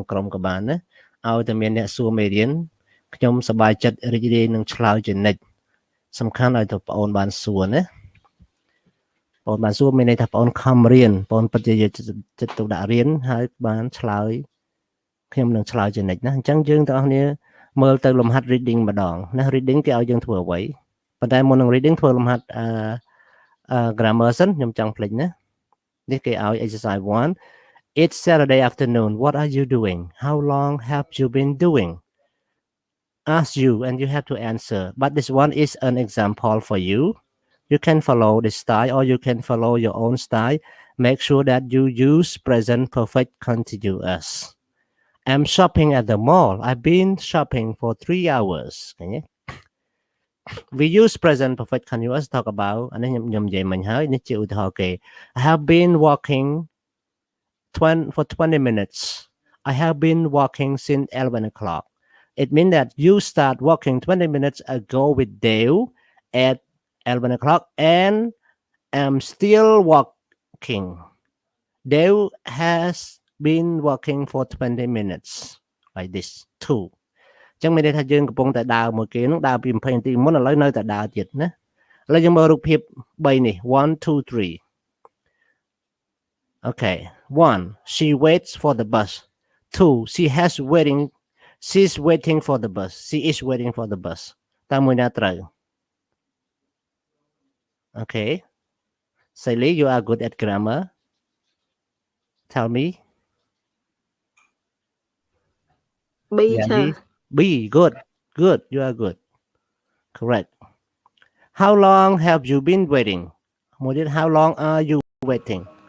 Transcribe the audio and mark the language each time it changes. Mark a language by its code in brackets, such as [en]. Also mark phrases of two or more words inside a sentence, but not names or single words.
[km] ក្រុមក៏បានណាឲ្យតែមានអ្នកសួរមេរៀនខ្ញុំសប្បាយចិត្តរីករាយនឹងឆ្លើយជានិច្ចសំខាន់ឲ្យទៅបងអូនបានសួរណាបងបានសួរមានន័យថាបងអូនខំរៀនបងពិតជាយកចិត្តទុកដាក់រៀនហើយបានឆ្លើយខ្ញុំនឹងឆ្លើយជានិច្ចណាអញ្ចឹងយើងទាំងអស់គ្នាមើលទៅលំហាត់ reading ម្ដងណា reading គេឲ្យយើងធ្វើអ្វីប៉ុន្តែមុននឹង reading ធ្វើលំហាត់ [en] grammar [km] សិនខ្ញុំចង់ភ្លេចណានេះគេឲ្យ [en] exercise 1 It's Saturday afternoon what are you doing how long have you been doing ask you and you have to answer but this one is an example for you you can follow this style or you can follow your own style make sure that you use present perfect continuous I'm shopping at the mall I've been shopping for 3 hours we use present perfect continuous talk about [km] អានេះខ្ញុំនិយាយមិញហើយនេះជាឧទាហរណ៍គេ [en] I have been walking for 20 minutes I have been walking since 11 o'clock it means that you start walking 20 minutes ago with Dale at 11 o'clock and am still walking Dale has been walking for 20 minutes like this too [km] ចឹងមានន័យថាយើងកំពុងតែដើរមួយគេនឹងដើរពី20នាទីមុនឥឡូវនៅតែដើរទៀតណាឥឡូវយើងមើលរូបភាព3នេះ [en] 1 2 3 Okay 1 she waits for the bus 2 she's waiting for the bus she is waiting for the bus [km] តើមួយណាត្រូវ [en] Okay Sally you are good at grammar tell me B sir B good you are good correct how long have you been waiting how long are you waiting